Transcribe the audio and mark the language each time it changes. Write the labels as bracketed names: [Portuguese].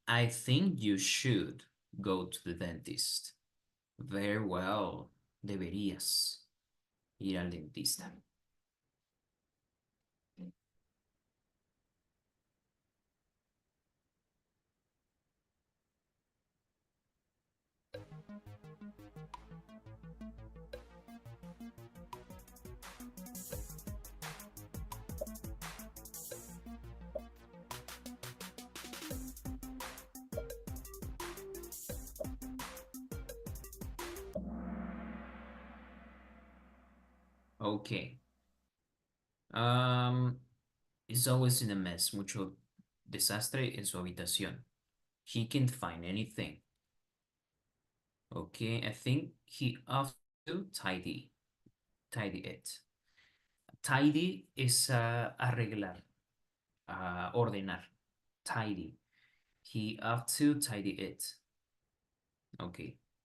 [English] I think you should go to the dentist. Very well. [Spanish] Deberías ir al dentista. [English] Okay. Um, is always in a mess, [Spanish] mucho desastre en su habitación. [English] He can't find anything. Okay, I think he have to tidy it. Tidy is [Spanish] arreglar, ordenar. [English] Tidy. He have to tidy it. Okay.